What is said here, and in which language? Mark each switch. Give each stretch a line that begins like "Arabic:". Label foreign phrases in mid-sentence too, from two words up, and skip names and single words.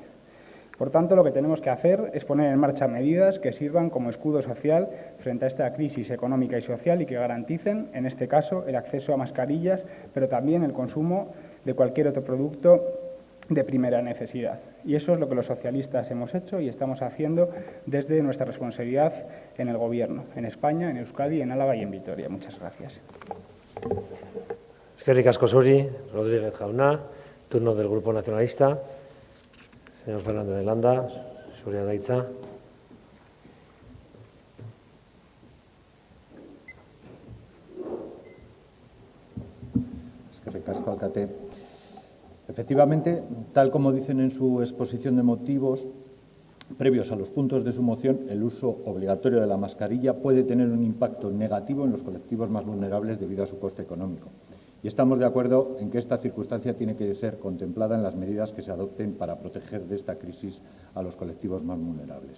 Spanish: Por tanto, lo que tenemos que hacer es poner en marcha medidas que sirvan como escudo social frente a esta crisis económica y social y que garanticen, en este caso, el acceso a mascarillas, pero también el consumo de cualquier otro producto de primera necesidad. Y eso es lo que los socialistas hemos hecho y estamos haciendo desde nuestra responsabilidad en el Gobierno, en España, en Euskadi, en Álava y en Vitoria. Muchas gracias.
Basque: Eskerrik asko zuri, Rodríguez jauna,
Spanish: turno del Grupo Nacionalista.
Basque: Señor Fernández de Landa, zurea da hitza. Eskerrik asko, alkate.
Spanish: Efectivamente, tal como dicen en su exposición de motivos, previos a los puntos de su moción, el uso obligatorio de la mascarilla puede tener un impacto negativo en los colectivos más vulnerables debido a su coste económico. Y estamos de acuerdo en que esta circunstancia tiene que ser contemplada en las medidas que se adopten para proteger de esta crisis a los colectivos más vulnerables.